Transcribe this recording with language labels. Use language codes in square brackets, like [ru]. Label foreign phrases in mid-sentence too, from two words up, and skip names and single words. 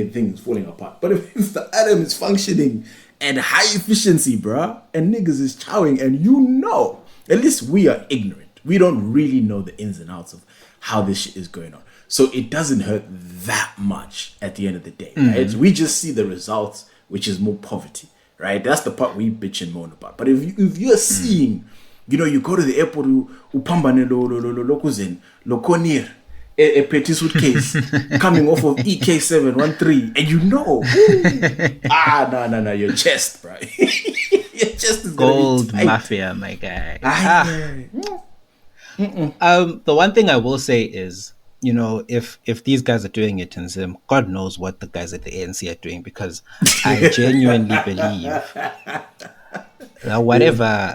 [en] really things falling apart. But if the atom is functioning at high efficiency, bruh, and niggas is chowing, and at least we are ignorant. We don't really know the ins and outs of how this shit is going on. So it doesn't hurt that much at the end of the day, right? Mm-hmm. We just see the results, which is more poverty, right? That's the part we bitch and moan about. But if you're seeing, you go to the airport, upambane lo kuzen, lo konir, a petty suitcase coming off of EK713, and no, your chest, bro. Your chest is gonna be Gold tight. Mafia, my guy. Aye. The one thing I will say is, if these guys are doing it in Zim, God knows what the guys at the ANC are doing, because I genuinely believe that whatever